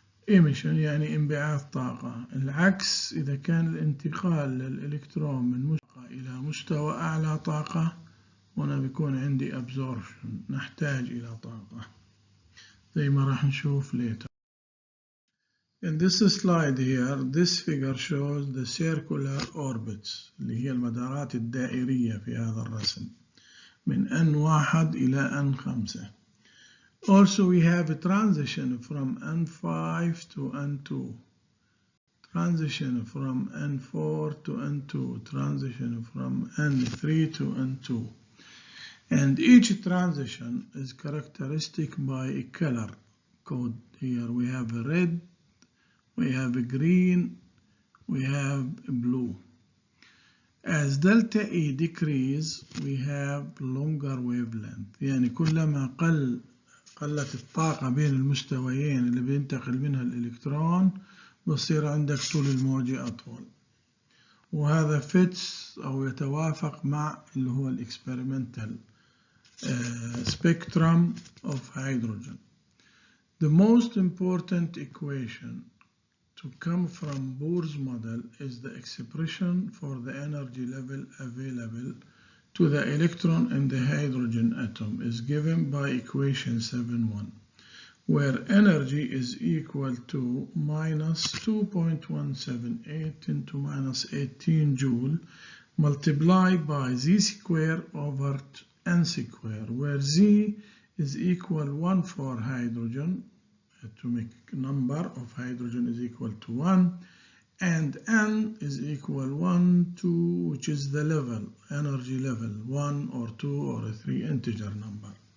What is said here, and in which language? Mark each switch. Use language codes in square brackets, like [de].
[ar] emission يعني انبعاث طاقة. العكس إذا كان الانتقال للإلكترون من مستوى إلى مستوى أعلى طاقة هنا بيكون عندي absorption نحتاج إلى طاقة زي ما راح نشوف later. [en] In this slide here, this figure shows the circular orbits [ar] اللي هي المدارات الدائرية في هذا الرسم من N1 إلى N5. [en] Also we have a transition from N5 to N2, transition from N4 to N2, transition from N3 to N2. And each transition is characteristic by a color code. Here we have a red, we have a green, we have a blue. As delta E decrease, we have longer wavelength. [ar] يعني كلما قلت الطاقة بين المستويين اللي بينتقل منها الإلكترون بصير عندك طول الموجة أطول. وهذا fits أو يتوافق مع اللي هو الإكسبيرمنتال [en] spectrum of hydrogen. The most important equation to come from Bohr's model is the expression for the energy level available to the electron in the hydrogen atom is given by equation 7.1, where energy is equal to minus 2.178 into minus 18 joule multiplied by z square over n square, where z is equal 1 for hydrogen, atomic number of hydrogen is equal to 1, and n is equal 1, 2, which is the level, energy level, 1 or 2 or a 3 integer number.